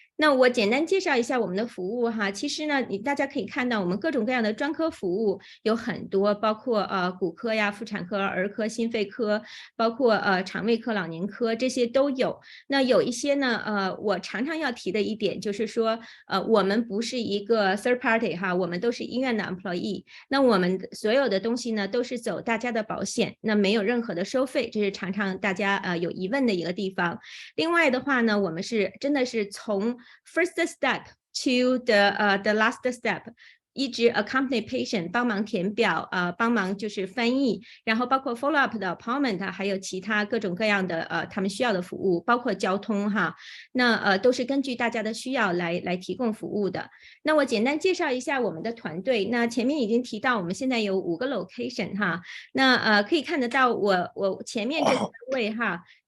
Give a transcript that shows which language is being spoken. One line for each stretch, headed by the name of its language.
Chinese: 那我简单介绍一下我们的服务哈。其实呢，大家可以看到我们各种各样的专科服务有很多，包括骨科呀、妇产科、儿科、心肺科，包括肠胃科、老年科，这些都有。那有一些呢，我常常要提的一点就是说，我们不是一个 third party 哈，我们都是医院的 employee。那我们所有的东西呢，都是走大家的保险，那没有任何的收费，这是常常大家有疑问的一个地方。另外的话呢，我们是真的是从
English: first step to the last step，
Chinese: 一直 accompany patient 帮忙填表，帮忙就是翻译，然后包括 follow up 的 appointment，还有其他各种各样的他们需要的服务，包括交通哈，那都是根据大家的需要来提供服务的。那我简单介绍一下我们的团队。那前面已经提到，我们现在有5个 location 哈，那可以看得到我前面这3位哈。